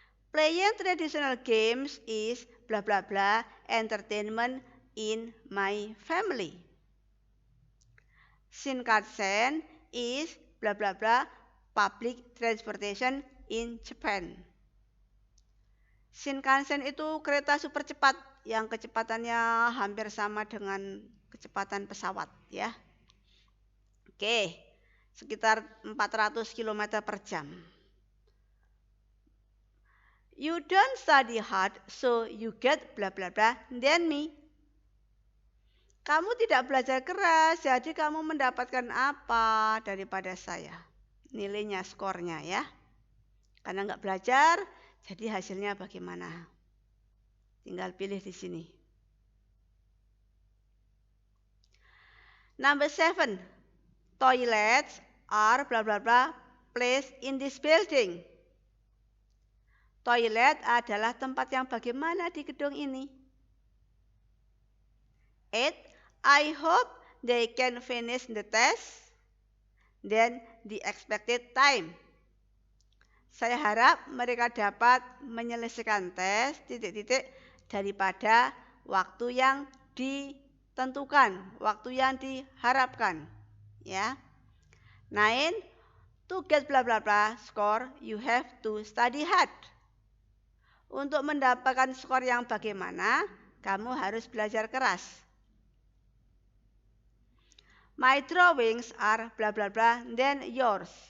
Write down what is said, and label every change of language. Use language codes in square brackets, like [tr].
[en] Playing traditional games is blah blah blah entertainment in my family. Shinkansen is blah blah blah public transportation in Japan. [id] Shinkansen itu kereta super cepat yang kecepatannya hampir sama dengan kecepatan pesawat ya. Oke, sekitar 400 km per jam. [en] You don't study hard, so you get blah blah blah than me. [id] Kamu tidak belajar keras, jadi kamu mendapatkan apa daripada saya? Nilainya, skornya ya. Karena nggak belajar, jadi hasilnya bagaimana? Tinggal pilih di sini. [en] Number 7. Toilets are blah blah blah placed in this building. [id] Toilet adalah tempat yang bagaimana di gedung ini? 8. [en] I hope they can finish the test then the expected time. [id] Saya harap mereka dapat menyelesaikan tes daripada waktu yang ditentukan, waktu yang diharapkan. Ya. 9. [en] To get blah blah blah score, you have to study hard. [id] Untuk mendapatkan skor yang bagaimana, kamu harus belajar keras. [en] My drawings are blah blah blah than yours.